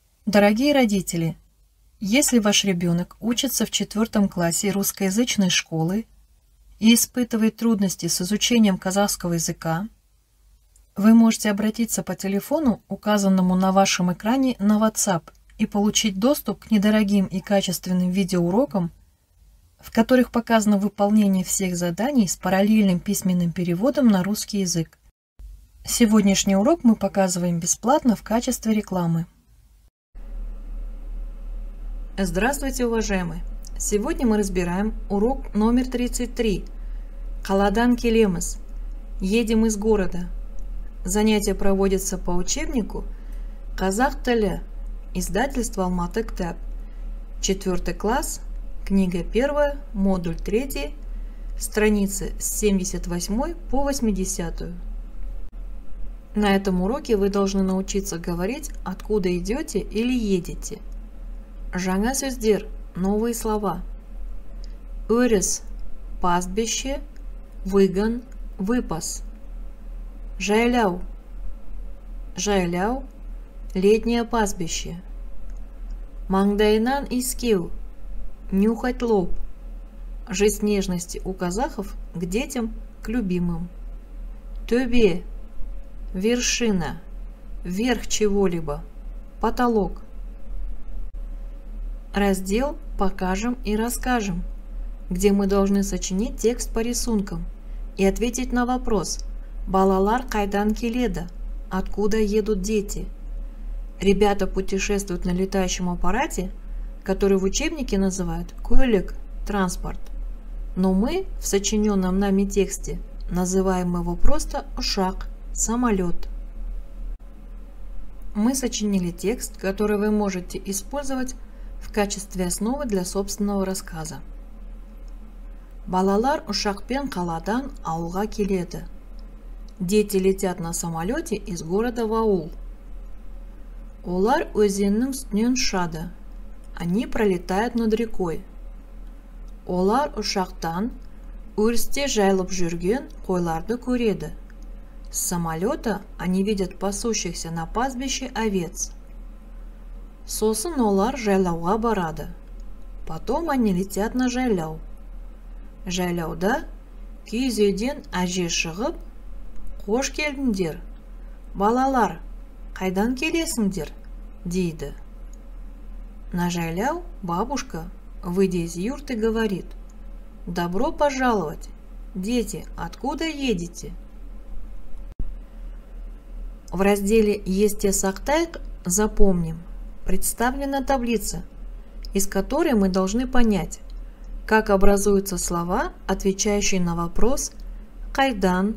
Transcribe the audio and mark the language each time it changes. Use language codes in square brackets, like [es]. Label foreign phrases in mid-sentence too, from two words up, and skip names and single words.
[ru] Дорогие родители, если ваш ребенок учится в 4 классе русскоязычной школы и испытывает трудности с изучением казахского языка, вы можете обратиться по телефону, указанному на вашем экране, на WhatsApp и получить доступ к недорогим и качественным видеоурокам, в которых показано выполнение всех заданий с параллельным письменным переводом на русский язык. Сегодняшний урок мы показываем бесплатно в качестве рекламы. Здравствуйте, уважаемые! Сегодня мы разбираем урок номер 33. [kk] Қаладан келеміз. [ru] Едем из города. Занятие проводится по учебнику «Казах тілі», издательство Алматы Кітап. 4 класс, книга 1, модуль 3, страницы с 78 по 80. На этом уроке вы должны научиться говорить, откуда идете или едете. [kk] Жаңа сөздер, [ru] новые слова. Өріс, пастбище, выгон, выпас. [kk] Жайляу, жайляу, [ru] летнее пастбище. [kk] Маңдайынан искеу, [ru] нюхать лоб. Жесть нежности у казахов к детям, к любимым. Төбе, вершина, верх чего-либо, потолок. Раздел «Покажем и расскажем», где мы должны сочинить текст по рисункам и ответить на вопрос [kk] «Балалар қайдан келеді?» [ru] Откуда едут дети? Ребята путешествуют на летающем аппарате, который в учебнике называют «көлік» – транспорт. Но мы в сочиненном нами тексте называем его просто «ұшақ» – самолет. Мы сочинили текст, который вы можете использовать в качестве основы для собственного рассказа. [kk] Балалар ұшақпен қаладан ауылға келеді. [ru] Дети летят на самолете из города в аул. [kk] Олар өзеннің үстінен ұшады. [ru] Они пролетают над рекой. [kk] Олар ұшақтан өрісте жайылып жүрген қойларды көреді. [ru] С самолета они видят пасущихся на пастбище овец. [kk] Сосын олар жайлауға барады. [ru] Потом они летят на жайляу. [kk] Жайляуда киіз үйден әже шығып, «Қош келдіңдер, балалар, қайдан келесіңдер?» дейді. [ru] На жайляу бабушка, выйдя из юрты, говорит: «Добро пожаловать! Дети, откуда едете?» В разделе [kk] «Есте сақтайық» [ru] запомним, представлена таблица, из которой мы должны понять, как образуются слова, отвечающие на вопрос «Қайдан?»